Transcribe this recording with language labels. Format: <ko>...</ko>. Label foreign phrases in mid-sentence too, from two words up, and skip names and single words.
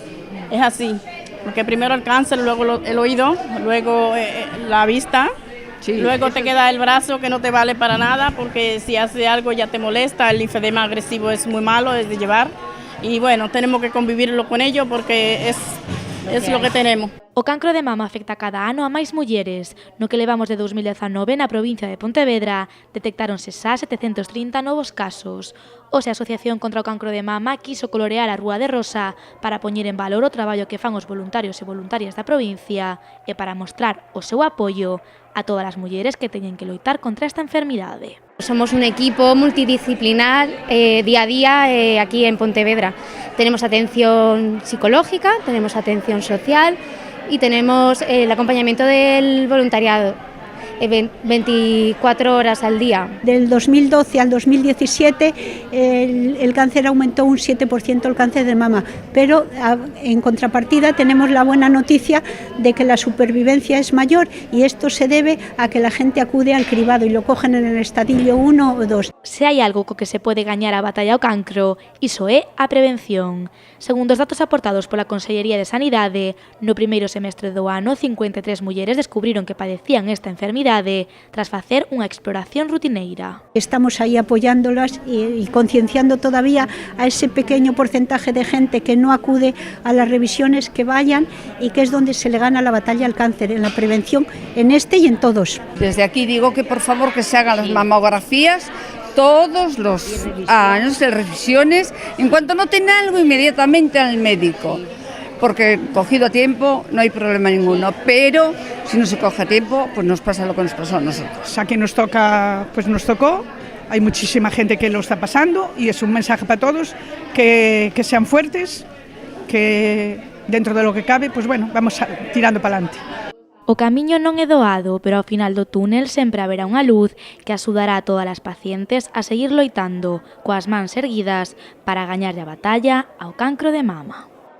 <es>Es así, porque primero el cáncer, luego el oído, luego la vista, luego te queda el brazo que no te vale para nada, porque si hace algo ya te molesta, el linfedema agresivo es muy malo, es de llevar, y bueno, tenemos que convivirlo con ello porque es lo que tenemos.</es> <gl>O cancro de mama afecta cada ano a máis mulleres. No que levamos de 2019 na provincia de Pontevedra detectáronse xa 730 novos casos. Hoxe a Asociación contra o Cancro de Mama quiso colorear a Rúa de Rosa para poñer en valor o traballo que fan os voluntarios e voluntarias da provincia e para mostrar o seu apoio a todas as mulleres que teñen que loitar contra esta enfermidade.</gl> <es>Somos un equipo multidisciplinar día a día aquí en Pontevedra. Tenemos atención psicológica, tenemos atención social y tenemos el acompañamiento del voluntariado, 24 horas al día. Del 2012 al 2017 el cáncer aumentó un 7% el cáncer de mama, pero en contrapartida tenemos la buena noticia de que la supervivencia es mayor y esto se debe a que la gente acude al cribado y lo cogen en el estadio 1 o 2.</es> <gl>Se hai algo co que se pode gañar a batalla ao cancro, iso é a prevención. Segundo os datos aportados pola Consellería de Sanidade, no primeiro semestre do ano, 53 mulleres descubriron que padecían esta enfermidade tras facer unha exploración rutineira.</gl> <es>Estamos aí apoyándolas y concienciando todavía a ese pequeño porcentaje de gente que no acude a las revisiones, que vayan, y que es donde se le gana la batalla al cáncer, en la prevención, en este y en todos. Desde aquí digo que por favor que se hagan las mamografías todos los años, de revisiones, en cuanto noten algo inmediatamente al médico, porque cogido a tiempo no hay problema ninguno, pero si no se coge a tiempo, pues nos pasa lo que nos pasó a nosotros. A que nos toca, pues nos tocó, hay muchísima gente que lo está pasando y es un mensaje para todos, que sean fuertes, que dentro de lo que cabe, pues bueno, vamos tirando para adelante.</es> <gl>O camiño non é doado, pero ao final do túnel sempre haberá unha luz que axudará a todas as pacientes a seguir loitando coas mans erguidas para gañarlle a batalla ao cancro de mama.</gl>